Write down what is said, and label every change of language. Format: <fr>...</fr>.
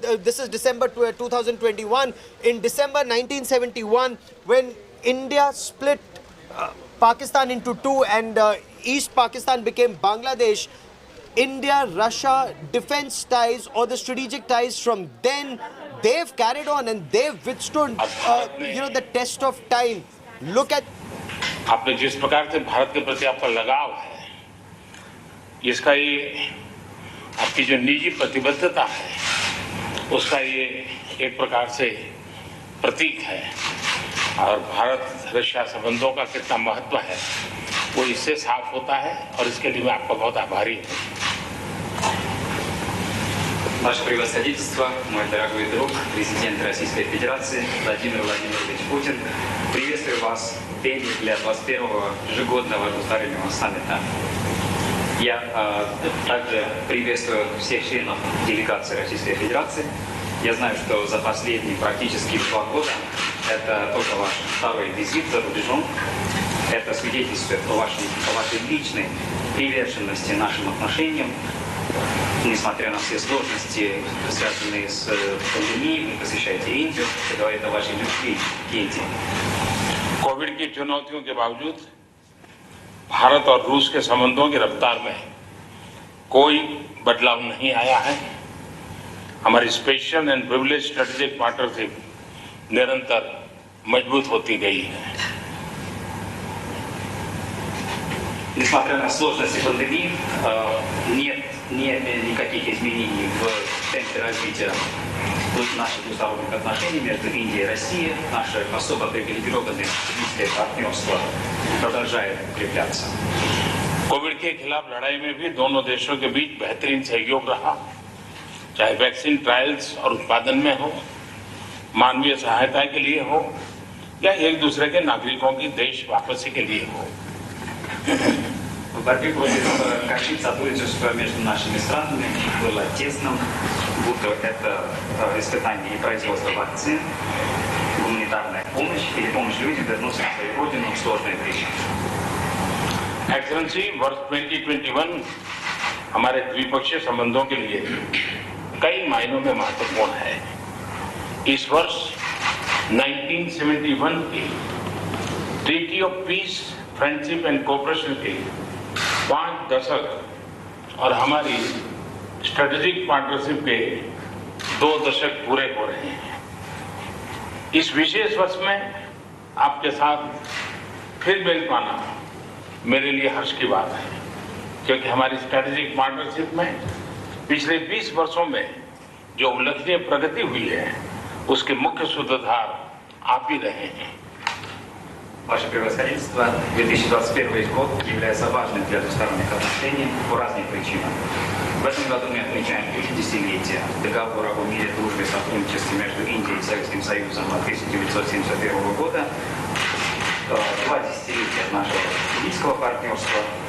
<en>This is December 2021. In December 1971, when India split Pakistan into two and East Pakistan became Bangladesh, India-Russia defense ties or the strategic ties from then, they've carried on and they've withstood, the test of time. Look at...</en> <hi>आपने जिस प्रकार से भारत के प्रति आपका लगाव है, इसका ये आपकी जो निजी प्रतिबद्धता है, उसका ये एक प्रकार से प्रतीक है। और भारत-रशिया संबंधों का कितना महत्व है, वो इससे साफ होता है और इसके लिए मैं आपका बहुत आभारी हूँ।</hi> <ru>Ваше превосходительство, мой дорогой друг, президент Российской Федерации Владимир Владимирович Путин, приветствую вас в теме для 21-го ежегодного двустороннего саммита. Я также приветствую всех членов делегации Российской Федерации. Я знаю, что за последние практически 2 года это только ваш второй визит за рубежом. Это свидетельствует о вашей личной приверженности нашим отношениям. Несмотря на все сложности, связанные с пандемией, вы посещаете Индию. Это говорит о вашей любви к Индии.</ru> <hi>कोविड की चुनौतियों के बावजूद भारत और रूस के संबंधों की रफ्तार में कोई बदलाव नहीं आया है। हमारी</hi> <en>special and privilege strategic partnership</en> <hi>निरंतर मजबूत होती गई है।</hi> <ru>Несмотря на сложности пандемии, нет никаких изменений в темпе развития наших двусторонних отношений между Индией и Россией. Наше особо привилегированное стратегическое партнерство продолжает укрепляться.</ru> <hi>कोविड के खिलाफ लड़ाई में भी दोनों देशों के बीच बेहतरीन सहयोग रहा, चाहे वैक्सीन ट्रायल्स और उत्पादन में हो, मानवीय सहायता के लिए हो या एक दूसरे के नागरिकों की देश वापसी के लिए हो।</hi> <ru>В борьбе против ковид сотрудничество между нашими странами было тесным, будто это испытание и производство вакцин, гуманитарная помощь или помощь людям вернуться на свою родину в сложное время.</ru> <hi>एक्सेलेंसी, वर्ष 2021 हमारे द्विपक्षीय संबंधों के लिए कई मायनों में महत्वपूर्ण है। इस वर्ष 1971 की</hi> <en>treaty of peace, friendship and cooperation</en> <hi>के 5 दशक और हमारी</hi> <en>strategic partnership</en> <hi>के 2 दशक पूरे हो रहे हैं। इस विशेष वर्ष में आपके साथ फिर मिल पाना मेरे लिए हर्ष की बात है, क्योंकि हमारी</hi> <en>strategic partnership</en> <hi>में पिछले 20 वर्षों में जो उल्लेखनीय प्रगति हुई है, उसके मुख्य सूत्रधार आप ही रहे हैं।</hi> <ru>Ваше превосходительство, 2021 год является важным для двусторонних отношений по разным причинам. В этом году мы отмечаем 50-летие договора о мире, дружбе и сотрудничестве между Индией и Советским Союзом от 1971 года, 2 десятилетия нашего стратегического партнерства.</ru>